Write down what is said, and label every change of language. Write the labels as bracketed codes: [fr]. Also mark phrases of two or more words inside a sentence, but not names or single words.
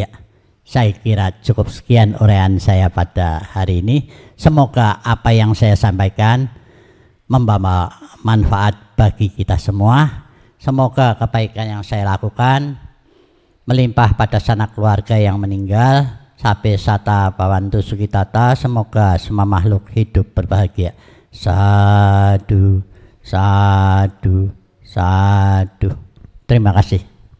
[id] Saya kira cukup sekian uraian saya pada hari ini. Semoga apa yang saya sampaikan membawa manfaat bagi kita semua. Semoga kebaikan yang saya lakukan melimpah pada sanak keluarga yang meninggal. [pi] Sabe sata bawantu sukitata. [id] Semoga semua makhluk hidup berbahagia. [pi] Sadu, sadu, sadu. [id] Terima kasih.